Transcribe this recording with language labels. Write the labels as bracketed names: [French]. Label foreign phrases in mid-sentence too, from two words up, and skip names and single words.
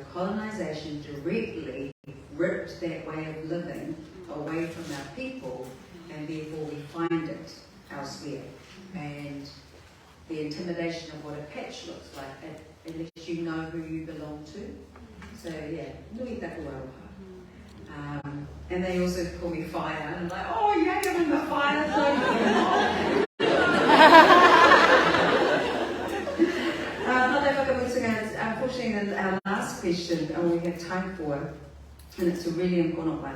[English] Colonisation directly ripped that way of living away from our people, and therefore we find it elsewhere. And the intimidation of what a patch looks like, unless you know who you belong to. So yeah, [Māori] nui taku aroha. [English] And they also call me fire, and I'm like, oh yeah, I'm in the fire zone. Unfortunately, our last question, and we have time for, and it's a really important one.